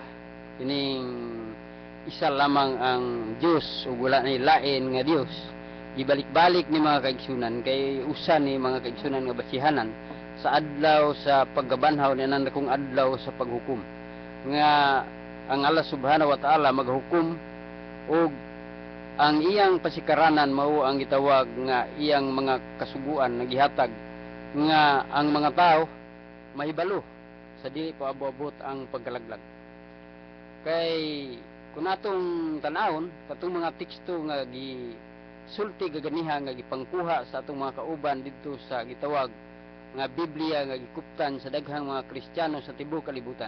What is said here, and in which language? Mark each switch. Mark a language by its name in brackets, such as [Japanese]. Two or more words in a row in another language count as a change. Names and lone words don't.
[Cebuano] Kining isa lamang ang Diyos ug wala nay lain nga Dios. Ibalik-balik ni mga kaigsunan kay usa ni mga kaigsunan nga basihanan sa adlaw sa paggabanhaw ni nanda kong adlaw sa paghukom. Nga ang Allah [Arabic] سبحانه وتعالى [Cebuano] maghukom ug ang iyang pasikaranan mao ang gitawag nga iyang mga kasuguan nagihatag nga ang mga tao mahibalo sa dili pa abot ang pagkalaglag. Kay kung atong tanawon katong mga teksto nga gisulti gaganiha nga gipangkuha sa atong mga kauban didto sa gitawag nga Biblia nga gikuptan sa daghang mga Kristiyano sa tibuok kalibutan.